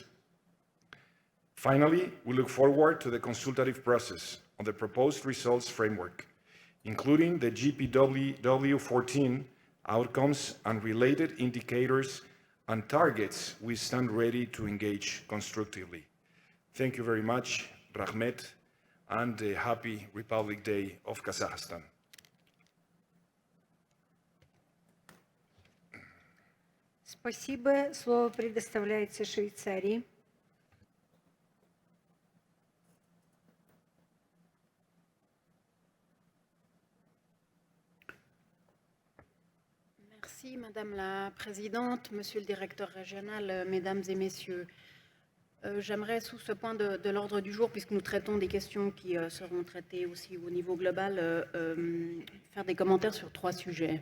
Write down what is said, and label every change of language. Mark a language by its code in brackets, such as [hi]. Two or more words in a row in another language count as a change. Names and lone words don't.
[en] Finally, we look forward to the consultative process on the proposed results framework, including the GPW14 outcomes and related indicators and targets. We stand ready to engage constructively. Thank you very much, Rahmet, and a happy Republic Day of Kazakhstan. [ru] Спасибо. Слово предоставляется Швейцарии. [fr] Merci Madame la Présidente, Monsieur le Directeur régional, Mesdames et Messieurs. J'aimerais, sous ce point de l'ordre du jour, puisque nous traitons des questions qui seront traitées aussi au niveau global, faire des commentaires sur 3 sujets.